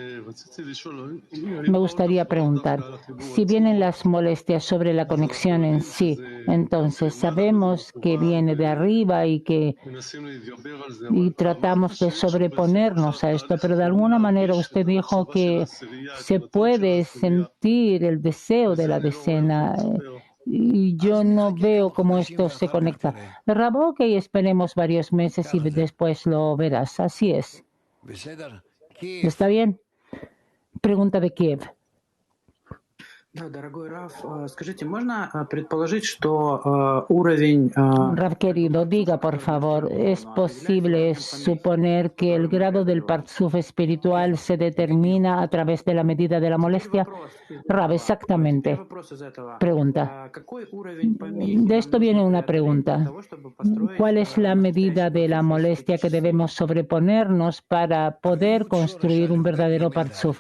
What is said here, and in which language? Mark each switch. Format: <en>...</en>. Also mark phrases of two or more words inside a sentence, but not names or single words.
<es>Me gustaría preguntar, si vienen las molestias sobre la conexión en sí, entonces sabemos que viene de arriba y tratamos de sobreponernos a esto, pero de alguna manera usted dijo que se puede sentir el deseo de la decena y yo no veo cómo esto se conecta. Rab, ok, esperemos varios meses y después lo verás. Así es. ¿Está bien? Pregunta de Kiev.</es> <ru>Да, дорогой Раф, скажите, можно предположить, что уровень...</ru> <es>Rab querido, diga por favor, ¿es posible suponer que el grado del Parzuf espiritual se determina a través de la medida de la molestia? Rab, exactamente. Pregunta. De esto viene una pregunta. ¿Cuál es la medida de la molestia que debemos sobreponernos para poder construir un verdadero Parzuf?</es>